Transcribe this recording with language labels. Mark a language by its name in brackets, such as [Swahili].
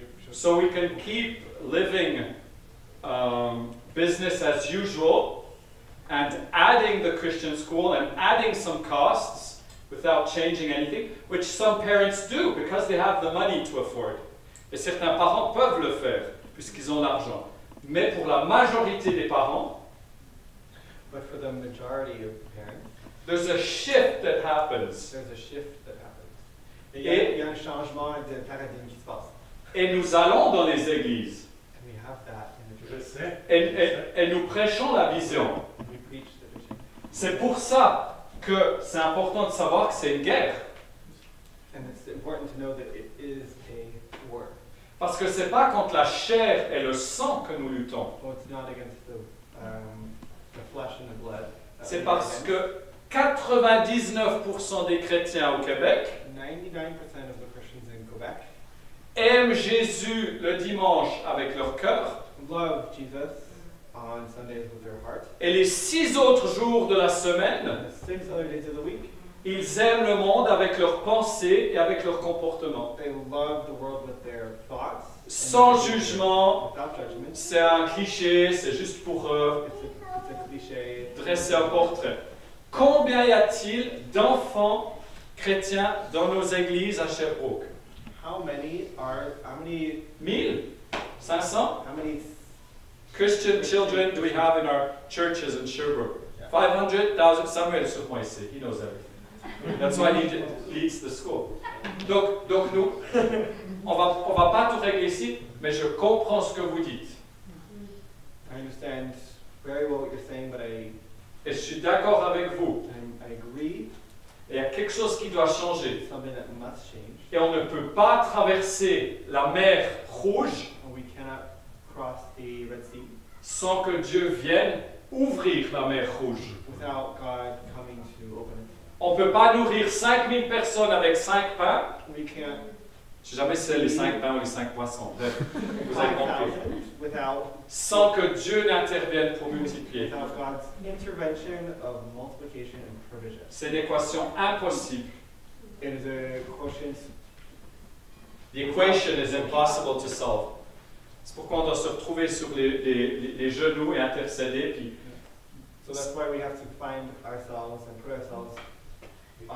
[English] So we can keep living business as usual and adding the Christian school and adding some costs without changing anything, which some parents do because they have the money to afford. [French] Et certains parents peuvent le faire puisqu'ils ont l'argent. Mais pour la majorité des parents, [English] But for the majority of parents, there's a shift that happens. there's a shift that happens. [French] Il y a un changement de paradigme qui se passe. Et nous allons dans les églises [English] And we have that in the [French] Je [English] church. [French] sais. et nous prêchons la vision. [English] We preach the vision. [French] C'est pour ça que c'est important de savoir que c'est une guerre. [English] And it's important to know that it is a war. [French] Parce que c'est pas contre la chair et le sang que nous luttons. [English] Well, it's not against the flesh and the blood. [French] C'est parce que 99% des chrétiens au Québec [English] 99% of the Christians in Quebec [French] aiment Jésus le dimanche avec leur cœur [English] love Jesus on Sundays with their heart. [French] et les 6 autres jours de la semaine, [English] And the 6 other days of the week, [French] ils aiment le monde avec leurs pensées et avec leur comportement. [English] they love the world with their thoughts. and [French] Sans [English] their behavior, [French] jugement, [English] without judgment. [French] c'est un cliché, c'est juste pour [English] It's a cliché. [French] dresser un portrait. Combien y a-t-il d'enfants chrétiens dans nos églises à Sherbrooke? [English] How many 1000? 500? how many Christian children do we have in our churches in Sherbrooke? [French] 500, 1000, Samuel sur moi ici, [English] he knows everything. That's why he leads the school. [French] Donc nous, on va pas tout régler ici, mais je comprends ce que vous dites. [English] I understand very well what you're saying, but [French] Et je suis d'accord avec vous. [English] I agree. [French] Il y a quelque chose qui doit changer. [English] Something that must change. [French] Et on ne peut pas traverser la mer Rouge [English] And we cannot cross the Red Sea [French] sans que Dieu vienne ouvrir la mer Rouge. [English] without God coming to open it. [French] On ne peut pas nourrir 5000 personnes avec 5 pains. [English] We can't [French] Je ne sais jamais si c'est les 5 pains ou les 5 poissons. Bref, vous avez compris. [English] 5,000 without [French] Sans que Dieu n'intervienne pour multiplier. [English] without God's intervention of multiplication and provision. [French] C'est une équation impossible. [English] It is a quotient. The equation is impossible to solve. [French] C'est pourquoi on doit se retrouver sur les genoux et intercéder. Puis, [English] So that's why we have to find ourselves and put ourselves on